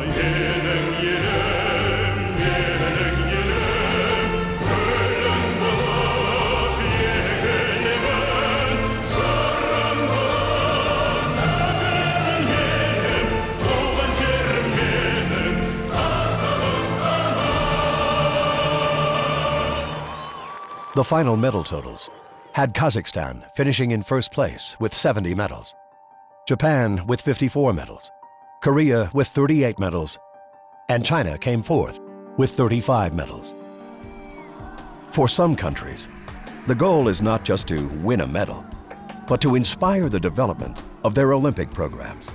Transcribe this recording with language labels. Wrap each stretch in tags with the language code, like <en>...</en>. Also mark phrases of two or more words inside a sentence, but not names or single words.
<kk>Менің елім, менің елім, гүлің болып егілемін, жарым болып төгілемін елім, туған жерім менің Қазақстаным.</kk> <en>The final medal totals had Kazakhstan finishing in first place with 70 medals, Japan with 54 medals, Korea with 38 medals, and China came fourth with 35 medals. For some countries, the goal is not just to win a medal, but to inspire the development of their Olympic programs.</en>